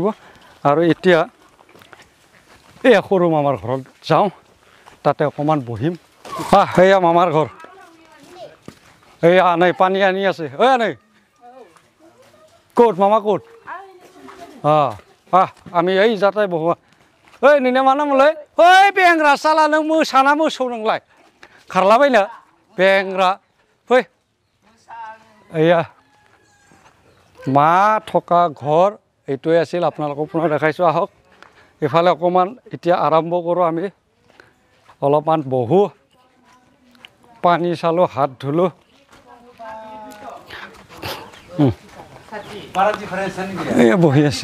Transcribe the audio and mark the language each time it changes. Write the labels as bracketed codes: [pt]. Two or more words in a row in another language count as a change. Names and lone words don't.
[as] আৰু এতিয়া এয়া সৰু মামাৰ ঘৰত যাওঁ, তাতে অকণমান বহিম। এয়া মামাৰ ঘৰ। এয়া আনে পানী আনি আছে। আনে ক'ত, মামা ক'ত? আমি যাতে বহোৱা। [brx] নিনে मा नामलाय? बेंग्रा साला नों मोसाना मोसौ नोंलाय? खारलाबायनो बेंग्रा फै। [as] মা থকা ঘৰ এইটোৱে আছিল। আপোনালোকক পুনৰ দেখাইছোঁ, আহক। এইফালে অকণমান এতিয়া আৰম্ভ কৰোঁ আমি। অলপমান বহোঁ, পানী চালোঁ, হাত ধুলোঁ। বহি আছে।